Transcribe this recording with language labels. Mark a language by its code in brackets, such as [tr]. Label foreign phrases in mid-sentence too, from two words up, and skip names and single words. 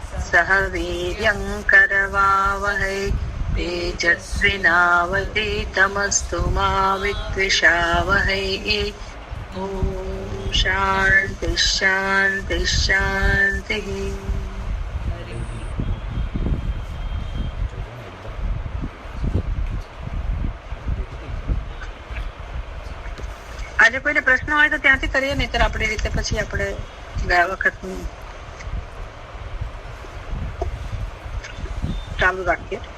[sa] सह वीर्यं करवावहै तेजस्विनावधीतमस्तु मा विद्विषावहै। ॐ शान्ति शान्ति शान्तिः। [gu] આજે કોઈને પ્રશ્ન હોય તો ત્યાંથી કરીએ, નહીતર આપણી રીતે પછી આપણે ગયા વખતનું ચાલુ રાખીએ.